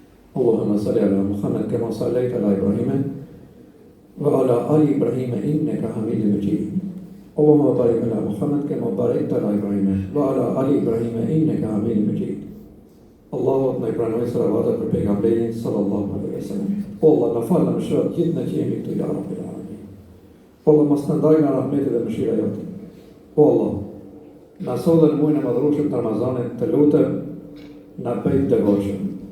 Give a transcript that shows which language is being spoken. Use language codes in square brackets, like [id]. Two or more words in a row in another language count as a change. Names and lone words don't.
[ar] اللهم صل على محمد كما صليت على إبراهيم وعلى آل إبراهيم إنك حميد مجيد. اللهم بارك على محمد كما باركت على إبراهيم وعلى آل إبراهيم إنك حميد مجيد. [sq] Allahu na i pranoi salavatat për pejgamberin [ar] صلى الله عليه وسلم. [sq] Allah na fal në mëshirat gjithë në që jemi këtu [ar] يا رب العالمين. [sq] Allah mos na ndaj nga rahmeti dhe mëshira jote. Allah, na sollën muajin e madhrueshëm të Ramazanit, të lutem na bëj të devotshëm.